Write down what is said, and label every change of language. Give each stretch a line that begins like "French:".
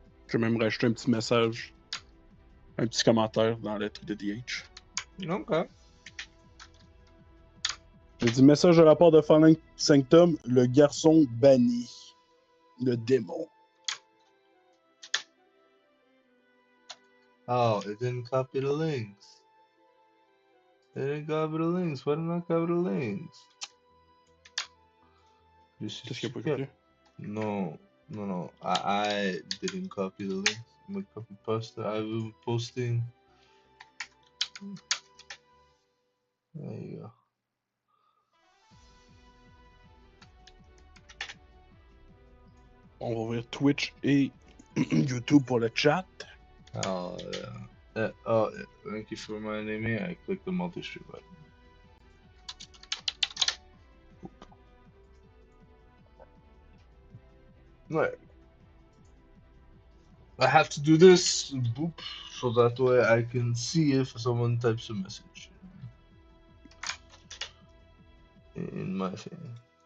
French: Je vais même rajouter un petit message, un petit commentaire dans le truc de DH.
English: Okay.
French: J'ai dit message de la part de Fallen Sanctum, le garçon banni, le démon.
English: Oh, it didn't copy the links. It didn't copy the links. Why didn't I copy the links?
French: Qu'est-ce qu'il a pas copié?
English: No, no, no. I didn't copy the links. I'm gonna copy paste. I will be posting. There you go.
French: On va ouvrir Twitch et YouTube pour le chat.
English: Oh yeah. Oh, thank you for reminding me. I clicked the multi-stream button. Right. I have to do this, boop, so that way I can see if someone types a message in my thing.